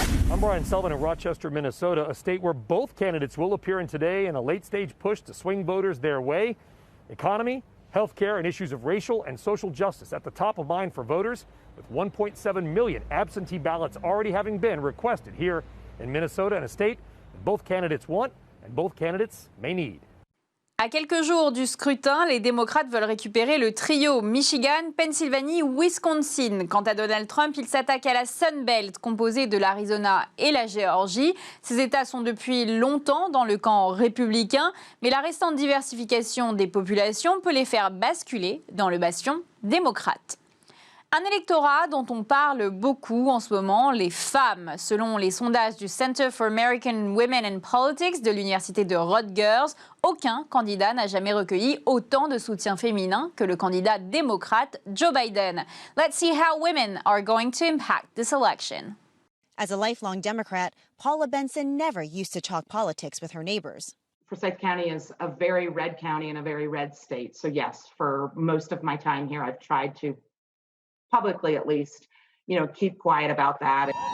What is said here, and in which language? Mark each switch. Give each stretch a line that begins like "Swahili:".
English: I'm Brian Sullivan in Rochester, Minnesota, a state where both candidates will appear in today in a late-stage push to swing voters their way. Economy, health care, and issues of racial and social justice at the top of mind for voters, with 1.7 million absentee ballots already having been requested here in Minnesota, in a state that both candidates want and both candidates may need.
French: À quelques jours du scrutin, les démocrates veulent récupérer le trio Michigan, Pennsylvanie, Wisconsin. Quant à Donald Trump, il s'attaque à la Sun Belt, composée de l'Arizona et la Géorgie. Ces États sont depuis longtemps dans le camp républicain, mais la récente diversification des populations peut les faire basculer dans le bastion démocrate. Un électorat dont on parle beaucoup en ce moment, les femmes. Selon les sondages du Center for American Women in Politics de l'université de Rutgers, aucun candidat n'a jamais recueilli autant de soutien féminin que le candidat démocrate Joe Biden.
English: Let's see how women are going to impact this election. As a lifelong Democrat, Paula Benson never used to talk politics with her neighbors. Forsyth County is a very red county and a very red state. So yes, for most of my time here, I've tried to publicly at least, keep quiet about that.